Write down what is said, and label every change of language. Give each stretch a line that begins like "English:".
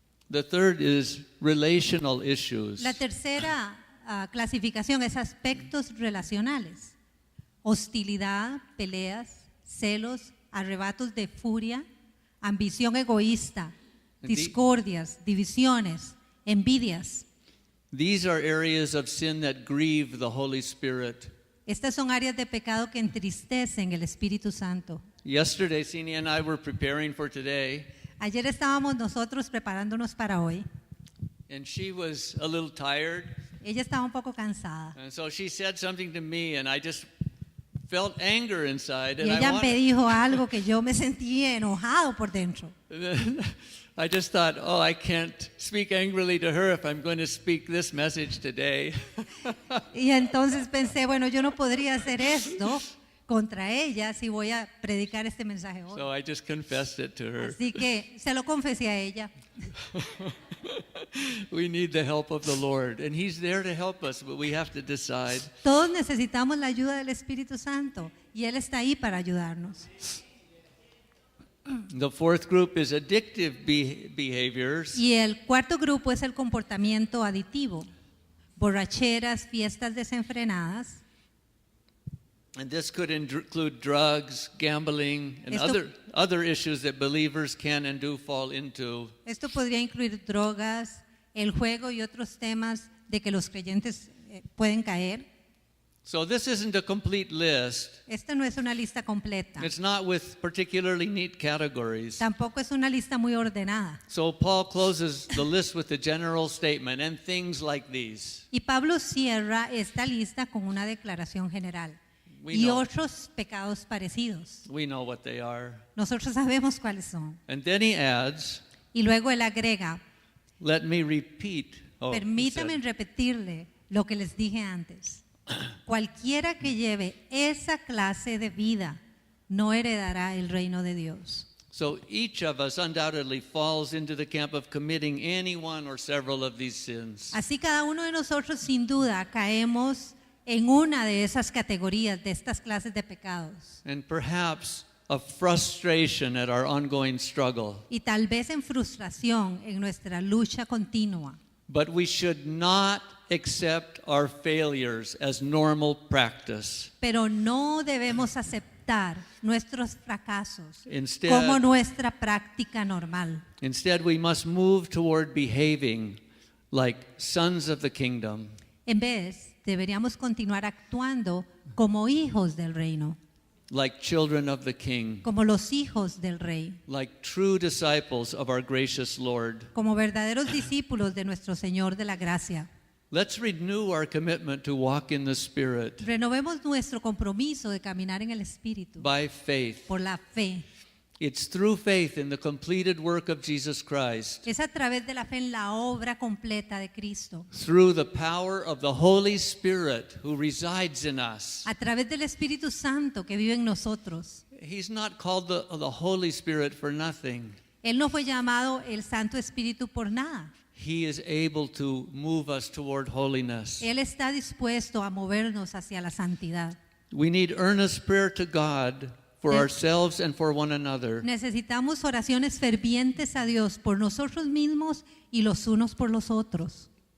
English: The third is relational issues.
Spanish: La tercera clasificación es aspectos relacionales. Hostilidad, peleas, celos, arrebatos de furia, ambición egoísta, discordias, divisiones, envidias.
English: These are areas of sin that grieve the Holy Spirit.
Spanish: Estas son áreas de pecado que entristecen el Espíritu Santo.
English: Yesterday, Sini and I were preparing for today,
Spanish: Ayer estábamos nosotros preparándonos para hoy.
English: and she was a little tired.
Spanish: Ella estaba un poco cansada.
English: And so she said something to me, and I just felt anger inside.
Spanish: Y
English: And
Spanish: ella me dijo algo que yo me sentí enojado por dentro.
English: I just thought, oh, I can't speak angrily to her if I'm going to speak this message today.
Spanish: Y entonces pensé, bueno, yo no podría hacer esto contra ella si voy a predicar este mensaje hoy.
English: So I just confessed it to her.
Spanish: Así que se lo confesé a ella.
English: We need the help of the Lord, and He's there to help us, but we have to decide.
Spanish: Todos necesitamos la ayuda del Espíritu Santo y Él está ahí para ayudarnos.
English: The fourth group is addictive behaviors.
Spanish: Y el cuarto grupo es el comportamiento aditivo. Borracheras, fiestas desenfrenadas.
English: And this could include drugs, gambling, and
Spanish: Esto-
English: other issues that believers can and do fall into.
Spanish: Esto podría incluir drogas, el juego y otros temas de que los creyentes pueden caer.
English: So this isn't a complete list.
Spanish: Esta no es una lista completa.
English: It's not with particularly neat categories.
Spanish: Tampoco es una lista muy ordenada.
English: So Paul closes the list with a general statement and things like these.
Spanish: Y Pablo cierra esta lista con una declaración general.
English: We
Spanish: y
English: know.
Spanish: otros pecados parecidos.
English: We know what they are.
Spanish: Nosotros sabemos cuáles son.
English: And then he adds,
Spanish: Y luego él agrega,
English: let me repeat. Oh, he
Spanish: permítame
English: said,
Spanish: repetirle lo que les dije antes. Cualquiera que lleve esa clase de vida no heredará el reino de Dios.
English: so each of us undoubtedly falls into the camp of committing any one or several of these sins.
Spanish: Así cada uno de nosotros sin duda caemos en una de esas categorías, de estas clases de pecados.
English: And perhaps a frustration at our ongoing struggle.
Spanish: Y tal vez en frustración en nuestra lucha continua.
English: But we should not accept our failures as normal practice.
Spanish: Pero no debemos aceptar nuestros fracasos
English: Instead-
Spanish: como nuestra práctica normal.
English: Instead, we must move toward behaving like sons of the kingdom,
Spanish: En vez, deberíamos continuar actuando como hijos del reino,
English: like children of the King,
Spanish: como los hijos del rey,
English: like true disciples of our gracious Lord.
Spanish: como verdaderos discípulos de nuestro Señor de la gracia.
English: Let's renew our commitment to walk in the Spirit
Spanish: Renovemos nuestro compromiso de caminar en el Espíritu
English: by faith.
Spanish: por la fe.
English: It's through faith in the completed work of Jesus Christ,
Spanish: Es a través de la fe en la obra completa de Cristo,
English: through the power of the Holy Spirit who resides in us.
Spanish: a través del Espíritu Santo que vive en nosotros.
English: He's not called the Holy Spirit for nothing.
Spanish: Él no fue llamado el Santo Espíritu por nada.
English: He is able to move us toward holiness.
Spanish: Él está dispuesto a movernos hacia la santidad.
English: We need earnest prayer to God for Ne- ourselves and for one another.
Spanish: Necesitamos oraciones fervientes a Dios por nosotros mismos y los unos por los otros.